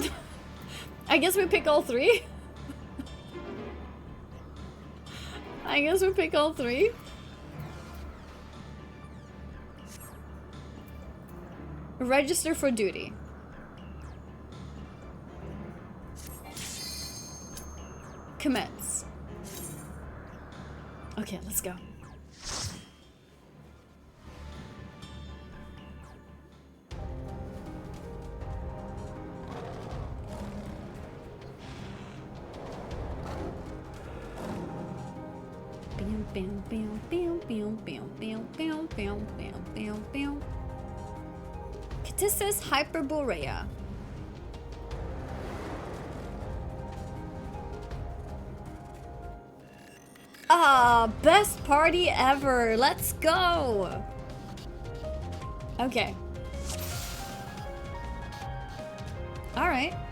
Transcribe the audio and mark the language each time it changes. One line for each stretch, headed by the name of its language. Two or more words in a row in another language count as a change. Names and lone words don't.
English: I guess we pick all three. I guess we pick all three. Register for duty. Commence. Okay, let's go. Bam, bam, bam, bam, bam, bam, bam, bam, bam, bam, bam. Catissus Hyperborea. Ah, best party ever. Let's go. Okay. All right.